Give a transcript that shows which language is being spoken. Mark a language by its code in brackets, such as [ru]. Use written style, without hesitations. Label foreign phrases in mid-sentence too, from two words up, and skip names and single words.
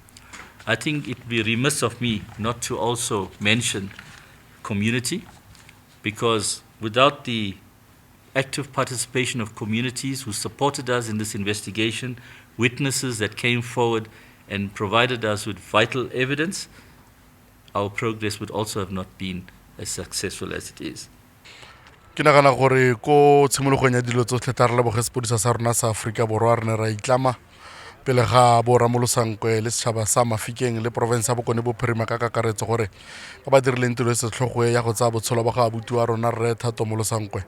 [en] I think it would be remiss of me not to also mention community, because without the active participation of communities who supported us in this investigation, witnesses that came forward and provided us with vital evidence, our progress would also have not been as successful as it is. [tn] Ke nagana gore ko tshimologong ya dilo tsotlhe tla re leboge sepodisa sa rona sa Aforika Borwa re ne ra itlama pele ga Bora Molosankwe le setšhaba sa Mafikeng le province ya Bokone Bophirima ka kakaretso gore ba dirileng tiro e setlhogo ya go tsaya botshelo ba ga abuti wa rona rre Thato Molosankwe.